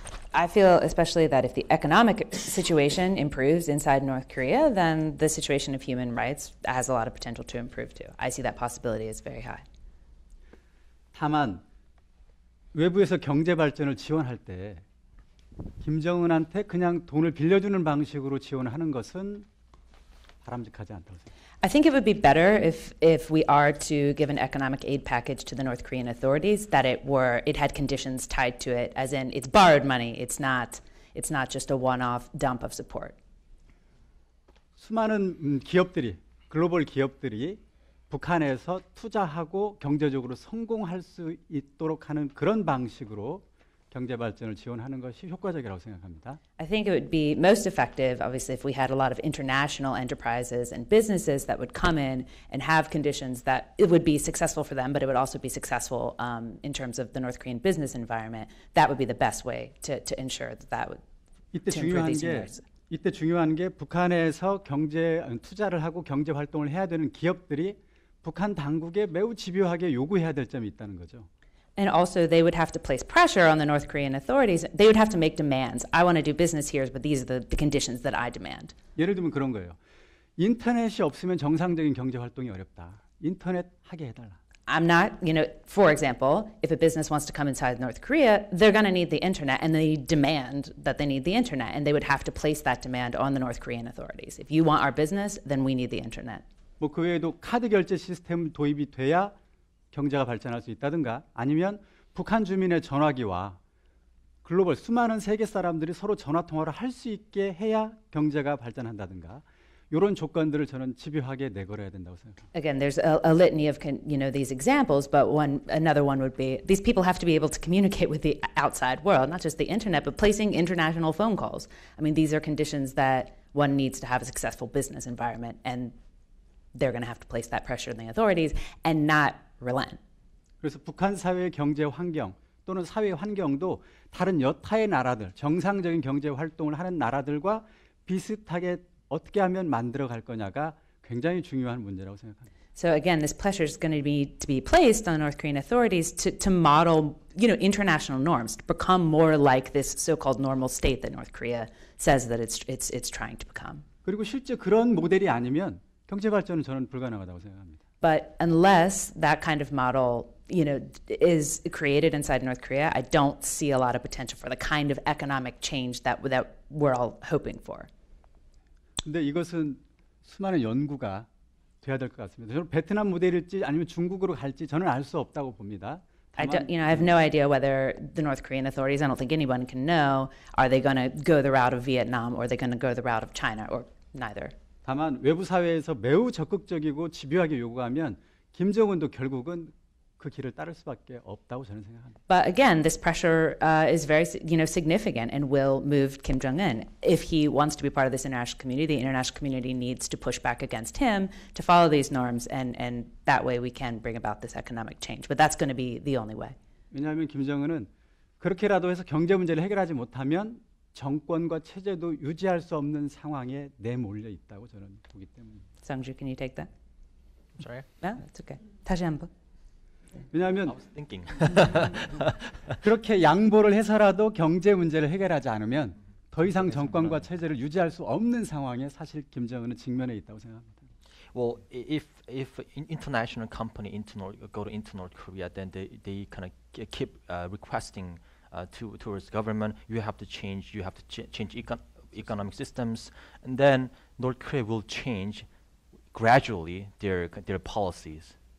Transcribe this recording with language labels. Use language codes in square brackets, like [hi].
[en] I feel especially that if the economic situation improves inside North Korea, then the situation of human rights has a lot of potential to improve too. I see that possibility is very high. [ko] 다만 외부에서 경제 발전을 지원할 때 김정은한테 그냥 돈을 빌려주는 방식으로 지원하는 것은 바람직하지 않다고 생각합니다. [en] I think it would be better if we are to give an economic aid package to the North Korean authorities that it had conditions tied to it, as in it's borrowed money. It's not just a one-off dump of support. [ko] 수많은 기업들이, 글로벌 기업들이 북한에서 투자하고 경제적으로 성공할 수 있도록 하는 그런 방식으로 경제 발전을 지원하는 것이 효과적이라고 생각합니다. [en] I think it would be most effective, obviously, if we had a lot of international enterprises and businesses that would come in and have conditions that it would be successful for them, but it would also be successful in terms of the North Korean business environment. That would be the best way to ensure that would to improve these units. [ko] 이때 중요한 게 북한에서 경제 투자를 하고 경제 활동을 해야 되는 기업들이 북한 당국에 매우 집요하게 요구해야 될 점이 있다는 거죠. [en] And also, they would have to place pressure on the North Korean authorities. They would have to make demands. I want to do business here, but these are the conditions that I demand. [ko] 예를 들면 그런 거예요. 인터넷이 없으면 정상적인 경제 활동이 어렵다. 인터넷 하게 해달라. [en] I'm not, for example, if a business wants to come inside North Korea, they're going to need the internet, and they demand that they need the internet, and they would have to place that demand on the North Korean authorities. If you want our business, then we need the internet. [ko] 뭐 그 외에도 카드 결제 시스템 도입이 돼야 경제가 발전할 수 있다든가 아니면 북한 주민의 전화기와 글로벌 수많은 세계 사람들이 서로 전화 통화를 할 수 있게 해야 경제가 발전한다든가 이런 조건들을 저는 집요하게 내걸어야 된다고 생각합니다. [en] Again, there's a litany of these examples, but another one would be these people have to be able to communicate with the outside world, not just the internet, but placing international phone calls. I mean, these are conditions that one needs to have a successful business environment, and they're going to have to place that pressure on the authorities and not relent. [ko] 그래서 북한 사회의 경제 환경 또는 사회 환경도 다른 여타의 나라들, 정상적인 경제 활동을 하는 나라들과 비슷하게 어떻게 하면 만들어 갈 거냐가 굉장히 중요한 문제라고 생각합니다. [en] So again, this pressure is going to be placed on North Korean authorities to model, international norms, to become more like this so-called normal state that North Korea says that it's trying to become. [ko] 그리고 실제 그런 모델이 아니면 경제 발전은 저는 불가능하다고 생각합니다. [en] But unless that kind of model, is created inside North Korea, I don't see a lot of potential for the kind of economic change that we're all hoping for. [ko] 근데 이것은 수많은 연구가 돼야 될 것 같습니다. 저는 베트남 모델일지 아니면 중국으로 갈지 저는 알 수 없다고 봅니다. [en] I have no idea whether the North Korean authorities, I don't think anyone can know, are they going to go the route of Vietnam or are they going to go the route of China or neither. [ko] 다만 외부 사회에서 매우 적극적이고 집요하게 요구하면 김정은도 결국은 그 길을 따를 수밖에 없다고 저는 생각합니다. [en] But again, this pressure is very, significant and will move Kim Jong-un. If he wants to be part of this international community, the international community needs to push back against him to follow these norms, and that way we can bring about this economic change. But that's going to be the only way. [ko] 왜냐하면 김정은은 그렇게라도 해서 경제 문제를 해결하지 못하면 정권과 체제도 유지할 수 없는 상황에 내몰려 있다고 저는 보기 때문입니다. [en] Sungju, can you take that? Sorry? No, that's okay. [ko] 다시 한번. 왜냐하면 [en] I was thinking. [ko] 그렇게 양보를 해서라도 경제 문제를 해결하지 않으면 더 이상 정권과 체제를 유지할 수 없는 상황에 사실 김정은은 직면해 있다고 생각합니다. [en] Well, if international company go to North Korea, then they kind of keep requesting towards government. You have to change economic systems, and then North Korea will change gradually their policies.